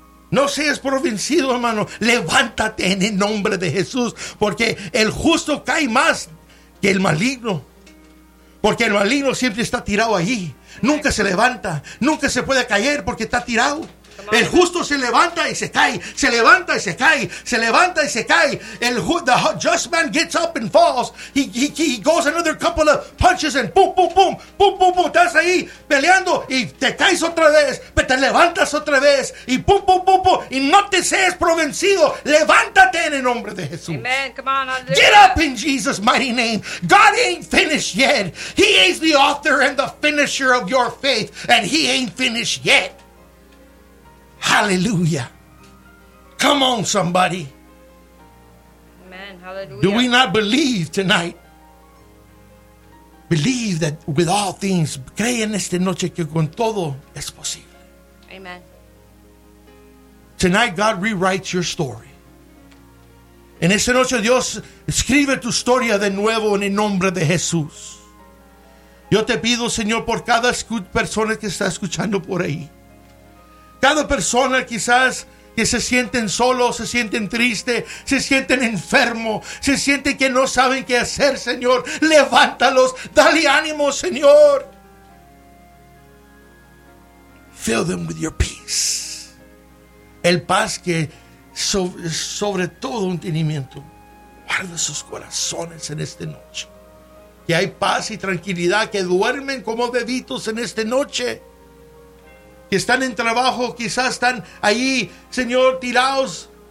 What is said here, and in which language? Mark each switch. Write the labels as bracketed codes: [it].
[es] No seas por vencido, hermano. Levántate en el nombre de Jesús. Porque el justo cae más que el maligno. Porque el maligno siempre está tirado ahí. Nunca se levanta. Nunca se puede caer porque está tirado. El justo se levanta y se cae. Se levanta y se cae. Se levanta y se cae. [en] The just man gets up and falls. He goes another couple of punches and boom, boom, boom. Boom, boom, boom. [es] Estás ahí peleando y te caes otra vez. Pero te levantas otra vez. Y boom, boom, boom, boom. Y no te seas provencido. Levántate en el nombre de Jesús. [en] Amen. Come on. I'll get up in Jesus' mighty name. God ain't finished yet. He is the author and the finisher of your faith. And he ain't finished yet. Hallelujah. Come on, somebody. Amen. Hallelujah. Do we not believe tonight? Believe that with all things, [es] cree en esta noche que con todo es posible. [en] Amen. Tonight, God rewrites your story. [es] En esta noche, Dios escribe tu historia de nuevo en el nombre de Jesús. Yo te pido, Señor, por cada persona que está escuchando por ahí. Cada persona quizás que se sienten solos, se sienten tristes, se sienten enfermos, se sienten que no saben qué hacer, Señor. Levántalos, dale ánimo, Señor. [en] Fill them with your peace. [es] El paz que sobre todo entendimiento. Guarda sus corazones en esta noche. Que hay paz y tranquilidad, que duermen como bebitos en esta noche. Que están en trabajo, quizás están ahí, Señor, tirados.